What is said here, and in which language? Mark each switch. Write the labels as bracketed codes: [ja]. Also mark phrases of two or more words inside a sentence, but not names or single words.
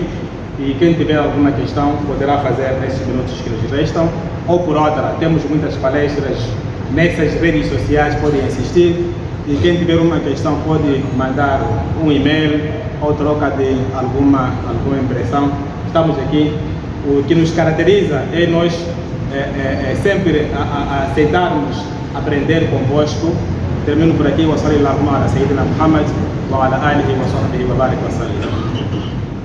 [pt] E quem tiver alguma questão poderá fazer nesses minutos que nos restam, ou por outra, temos muitas palestras nessas redes sociais, podem assistir, e quem tiver uma questão pode mandar um e-mail ou troca de alguma impressão. Estamos aqui. O que nos caracteriza é nós sempre aceitarmos aprender convosco. Termino por aqui. [ar] وصلى الله على سيدنا محمد وعلى آله وصحبه وبارك وسلم.